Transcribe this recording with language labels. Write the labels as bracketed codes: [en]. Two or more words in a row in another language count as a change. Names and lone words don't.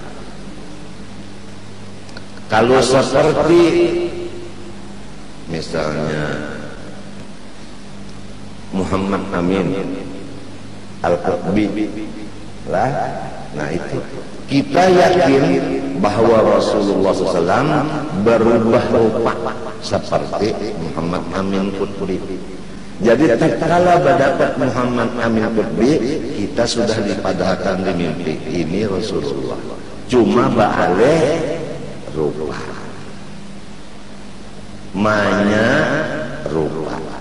[id] Kalau seperti misalnya Muhammad Amin Al-Qutbi lah, nah itu kita yakin bahwa Rasulullah SAW berubah rupa seperti Muhammad Amin Qutbi. [bjn] Jadi tatkala berdapat Muhammad Amin Qutbi, kita sudah dipadahkan di mimpi ini Rasulullah, cuma ba'aleh rupa manya rupa.